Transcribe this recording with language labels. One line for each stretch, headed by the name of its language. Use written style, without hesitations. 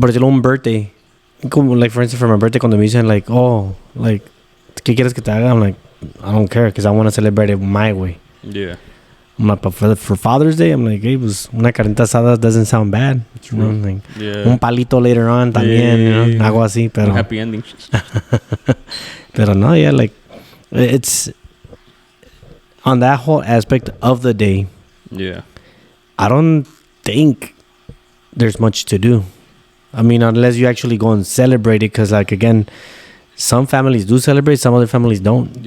Spanish: por ejemplo, un birthday, como
English: like for instance for my birthday,
Spanish: cuando me dicen like, oh, like, ¿qué quieres que te haga?
English: I'm like, I don't care, because I want to celebrate it my way. Yeah. I'm like, but for Father's Day, I'm like, hey,
Spanish: pues una carnita asada
English: doesn't sound bad. True. You know, like, Yeah.
Spanish: Un palito
English: later on
Spanish: también, you know, algo así, pero.
English: Happy ending.
Spanish: Pero no,
English: yeah, like, it's on that whole aspect of the day. Yeah. I don't think there's much to do. I mean, unless you actually go and celebrate it, because, like, again, some families do celebrate, some other families don't.